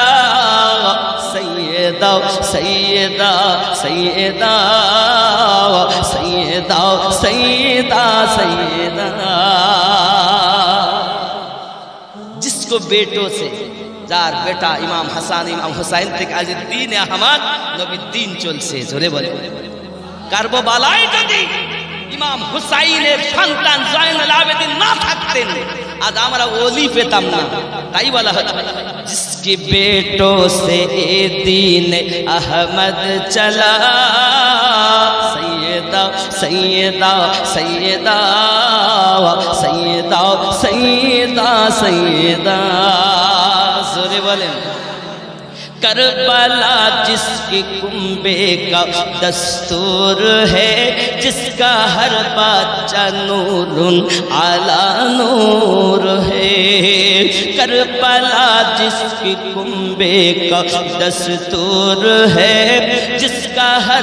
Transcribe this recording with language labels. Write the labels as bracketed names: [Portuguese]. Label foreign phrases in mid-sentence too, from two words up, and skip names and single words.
[Urdu] سیدہ سیدہ سیدہ سیدہ سیدہ سیدہ، جس کو بیٹوں سے، [Bangla] যার বেটা ইমাম হাসান ইমাম হুসাইন থেকে আজ দিন আহমদ নবীর দিন চলছে, জোরে বলে। কারবালায় যদি ইমাম হুসাইনের সন্তান জয়নুল আবেদিন না থাকতেন, আজ আমরা ওলি পেতাম না। তাই বলা হচ্ছে [Urdu] جس کے بیٹوں سے یہ دین احمد چلا، سیدہ سیدہ سیدہ سیدہ سیدہ سیدہ, زورے بولیں. کربلا جس کی کنبے کا دستور ہے، جس کا ہر بچہ نور اعلی نور ہے، کربلا جس کی کنبے کا دستور ہے، جس کا ہر